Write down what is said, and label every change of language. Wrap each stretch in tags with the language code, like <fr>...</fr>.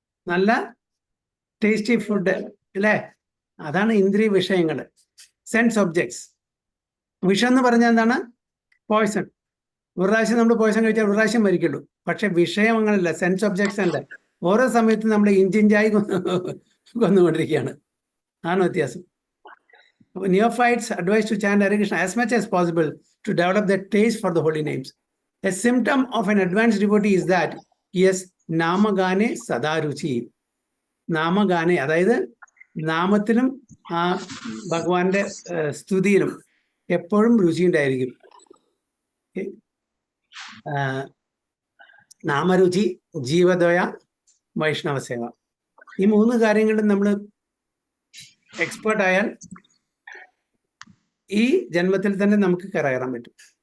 <ml>നല്ല tasty food, അല്ലേ? അതാണ് ഇന്ദ്രിയ വിഷയങ്ങൾ,</ml> <en>Sense objects.</en> <ml>വിഷം എന്ന് പറഞ്ഞാൽ എന്താണ്? പോയ്സൺ. ഒരു പ്രാവശ്യം നമ്മൾ പോയ്സൺ കഴിച്ചാൽ ഒരു പ്രാവശ്യം മരിക്കുള്ളൂ. പക്ഷെ വിഷയം അങ്ങനല്ല,</ml> <en>sense objects</en> <ml>അല്ല. ഓരോ സമയത്തും നമ്മൾ ഇഞ്ചിഞ്ചായി കൊന്നുകൊണ്ടിരിക്കുകയാണ്. ആണ് വ്യത്യാസം.</ml> <en>Neophytes advise to chant Hare Krishna as much as possible to develop the taste for the holy names. A symptom of an advanced devotee is that he has namagane sadaruchi.</en> <ml>നാമഗാനെ, അതായത് നാമത്തിലും ആ ഭഗവാന്റെ സ്തുതിയിലും എപ്പോഴും രുചി ഉണ്ടായിരിക്കും. നാമരുചി, ജീവദയ, വൈഷ്ണവ സേവ, ഈ 3 കാര്യങ്ങളും നമ്മൾ എക്സ്പേർട്ട് ആയാൽ ഈ ജന്മത്തിൽ തന്നെ നമുക്ക് കയറാൻ പറ്റും.</ml>